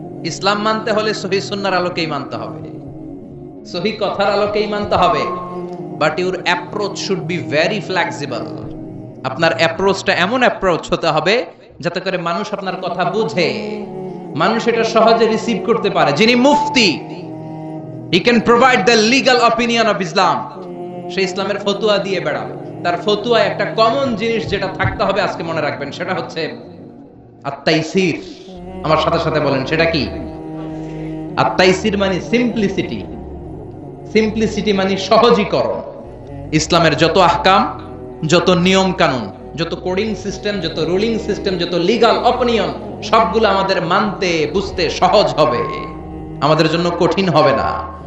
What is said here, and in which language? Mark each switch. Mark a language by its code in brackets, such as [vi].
[bn] ইসলাম মানতে হলে সহিহ সুন্নাহর আলোকেই মানতে হবে, সহিহ কথার আলোকেই মানতে হবে। [en] But your approach should be very flexible. [bn] আপনার অ্যাপ্রোচটা এমন অ্যাপ্রোচ হতে হবে যাতে করে মানুষ আপনার কথা বুঝে, মানুষ এটা সহজে রিসিভ করতে পারে। যিনি মুফতি, [en] he can provide the legal opinion of Islam, [bn] সে ইসলামের ফতোয়া দিয়ে বেড়াবে। তার ফতোয়ায় একটা কমন জিনিস যেটা থাকতে হবে, আজকে মনে রাখবেন, সেটা হচ্ছে আত-তাইসির। আমার সাথে সাথে বলেন, সেটা কি? আত-তাইসির মানে সিম্পলিসিটি। সিম্পলিসিটি মানে সহজীকরণ। ইসলামের যত আহকাম, যত নিয়ম কানুন, যত কোডিং সিস্টেম, যত রুলিং সিস্টেম, যত লিগাল অপিনিয়ন, সবগুলো আমাদের মানতে বুঝতে সহজ হবে, আমাদের জন্য কঠিন হবে না।